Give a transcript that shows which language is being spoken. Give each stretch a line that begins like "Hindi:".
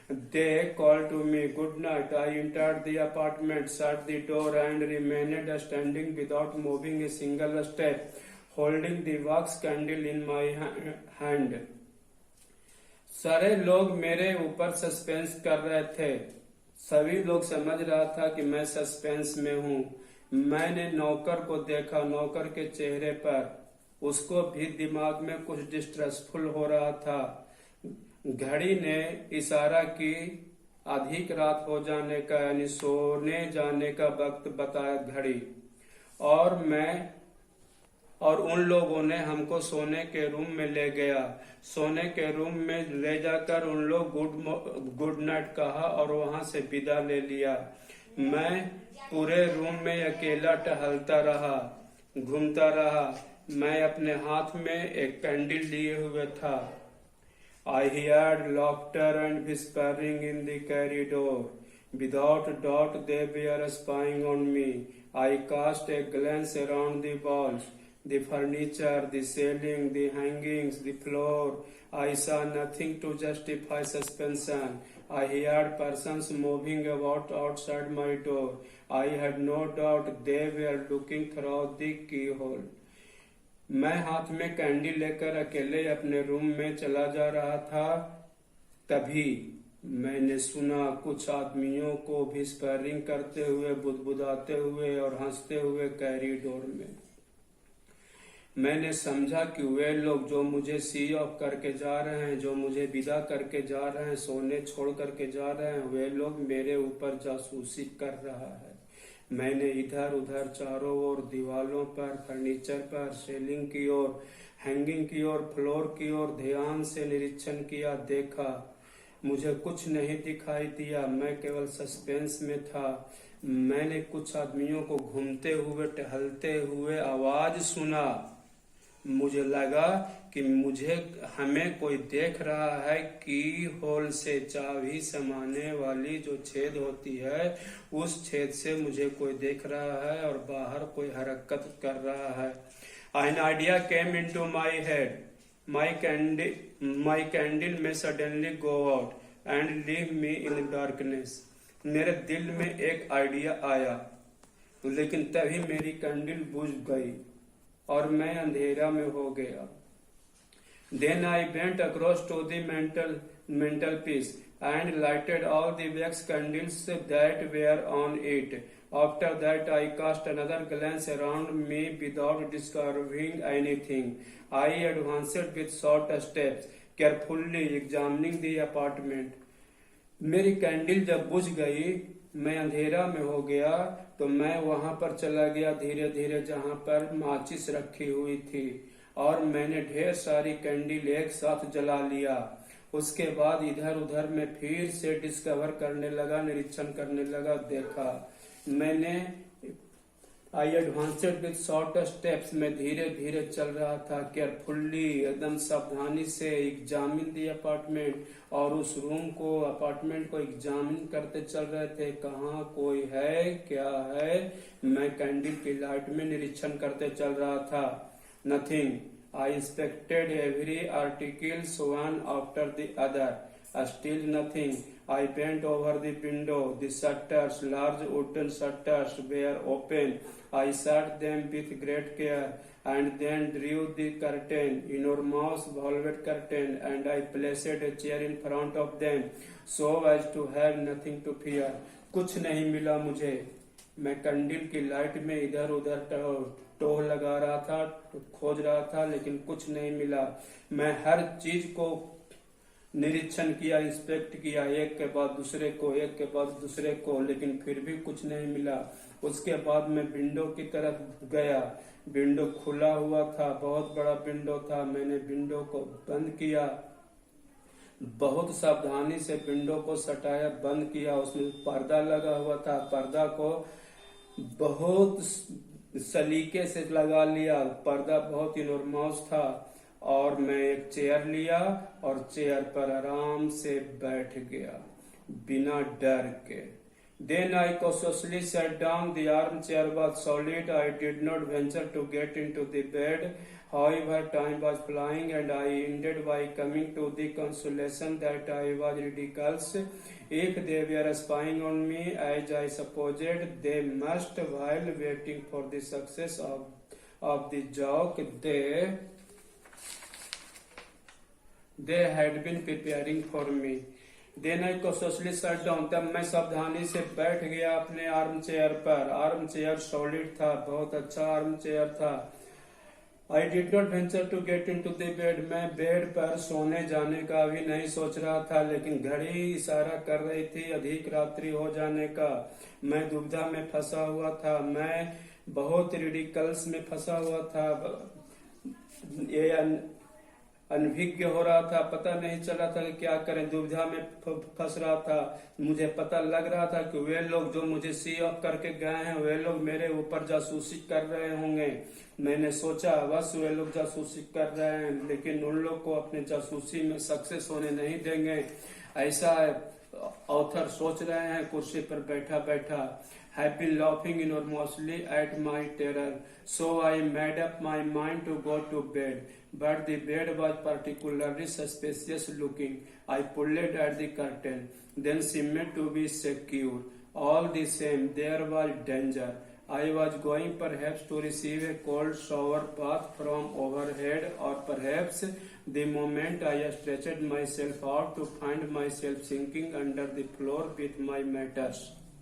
English: They called to me good night. I entered the apartment, shut the door, and remained standing without moving a single step. holding the wax candle in my hand.
Hindi: सारे लोग मेरे ऊपर suspense कर रहे थे। सभी लोग समझ रहा था कि मैं सस्पेंस में हूँ। मैंने नौकर को देखा। नौकर के चेहरे पर उसको भी दिमाग में कुछ डिस्ट्रेसफुल हो रहा था। घड़ी ने इशारा की अधिक रात हो जाने का, यानी सोने जाने का वक्त बताया घड़ी। और उन लोगों ने हमको सोने के रूम में ले गया। सोने के रूम में ले जाकर उन लोग गुड नाइट कहा और वहां से विदा ले लिया। मैं पूरे रूम में अकेला टहलता रहा, घूमता रहा। मैं अपने हाथ में एक कैंडल लिए हुए था।
English: I heard laughter and whispering in the corridor. Without doubt they were spying on me. I cast a glance around the walls, the furniture, the ceiling, the hangings, the floor. I saw nothing to justify suspension. I heard persons moving about outside my door. I had no doubt they were looking through the keyhole.
Hindi: मैं हाथ में candy लेकर अकेले अपने room में चला जा रहा था। तभी मैंने सुना कुछ आदमियों को विस्परिंग करते हुए, बुदबुदाते हुए और हंसते हुए कॉरिडोर में। मैंने समझा कि वे लोग जो मुझे सी ऑफ करके जा रहे हैं, जो मुझे विदा करके जा रहे हैं, सोने छोड़ करके जा रहे हैं, वे लोग मेरे ऊपर जासूसी कर रहा है। मैंने इधर उधर चारों ओर, दीवालों पर, फर्नीचर पर, सीलिंग की ओर, हैंगिंग की ओर, फ्लोर की ओर ध्यान से निरीक्षण किया, देखा। मुझे कुछ नहीं दिखाई दिया। मैं केवल सस्पेंस में था। मैंने कुछ आदमियों को घूमते हुए, टहलते हुए आवाज सुना। मुझे लगा कि हमें कोई देख रहा है। की होल से चाबी समाने वाली जो छेद होती है, उस छेद से मुझे कोई देख रहा है और बाहर कोई हरकत कर रहा है।
English: An idea came into my head. My candle may suddenly go out and leave me in darkness.
Hindi: मेरे दिल में एक आइडिया आया, लेकिन तभी मेरी कैंडल बुझ गई और मैं अंधेरा में हो गया।
English: Then I went across to the mantelpiece and lighted all the wax candles that were on it. After that I cast another glance around me without discovering anything. I advanced with short steps, carefully examining the apartment.
Hindi: मेरी candle जब बुझ गई, मैं अंधेरा में हो गया, तो मैं वहां पर चला गया धीरे धीरे जहां पर माचिस रखी हुई थी, और मैंने ढेर सारी कैंडल एक साथ जला लिया। उसके बाद इधर उधर में फिर से डिस्कवर करने लगा, निरीक्षण करने लगा, देखा। मैंने
English: I advanced with short steps
Hindi: में धीरे धीरे चल रहा था, केयरफुल्ली, एकदम सावधानी से,
English: examine the apartment,
Hindi: और उस रूम को, अपार्टमेंट को एग्जामिन करते चल रहे थे। कहाँ कोई है, क्या है। मैं कैंडल की लाइट में निरीक्षण करते चल रहा था। Nothing.
English: I inspected every articles one after the other, still nothing. I bent over the window. The shutters, large wooden shutters, were open. I shut them with great care and then drew the curtain, enormous velvet curtain, and I placed a chair in front of them so as to have nothing to fear.
Hindi: कुछ नहीं मिला मुझे। मैं candle की light में इधर उधर टोह लगा रहा था, खोज रहा था, लेकिन कुछ नहीं मिला। मैं हर चीज को निरीक्षण किया, इंस्पेक्ट किया, एक के बाद दूसरे को, एक के बाद दूसरे को, लेकिन फिर भी कुछ नहीं मिला। उसके बाद मैं विंडो की तरफ गया। विंडो खुला हुआ था, बहुत बड़ा विंडो था। मैंने विंडो को बंद किया, बहुत सावधानी से विंडो को सटाया, बंद किया। उसमें पर्दा लगा हुआ था, पर्दा को बहुत सलीके से लगा लिया। पर्दा बहुत इनॉर्मस था, और मैं एक चेयर लिया और चेयर पर आराम से बैठ गया बिना डर के।
English: Then I cautiously sat down. The armchair was solid. I did not venture to get into the bed. However, time was flying, and I ended by coming to the consolation that I was ridiculous. If they were spying on me, as I supposed they must, while waiting for the success of of the joke they had been preparing for me. Then I cautiously sat down.
Hindi: तब मैं सावधानी से बैठ गया अपने arm chair पर. Arm chair solid था, बहुत अच्छा आर्म चेयर था.
English: I did not venture to get into the bed.
Hindi: मैं बेड पर सोने जाने का भी नहीं सोच रहा था, लेकिन घड़ी इशारा कर रही थी अधिक रात्रि हो जाने का. मैं दुविधा में फंसा हुआ था. मैं बहुत रिडिकल्स में फंसा हुआ था. ये अनभिज्ञ हो रहा था. पता नहीं चल रहा था कि क्या करें. दुविधा में फंस रहा था. मुझे पता लग रहा था कि वे लोग जो मुझे सी ऑफ करके गए हैं, वे लोग मेरे ऊपर जासूसी कर रहे होंगे. मैंने सोचा बस वे लोग जासूसी कर रहे हैं, लेकिन उन लोग को अपने जासूसी में सक्सेस होने नहीं देंगे, ऐसा ऑथर सोच रहे हैं कुर्सी पर बैठा बैठा.
English: Have been laughing enormously at my terror, so I made up my mind to go to bed. But the bed was particularly suspicious looking. I pulled at the curtain, then seemed to be secure. All the same, there was danger. I was going perhaps to receive a cold shower bath from overhead, or perhaps the moment I stretched myself out to find myself sinking under the floor with my matters.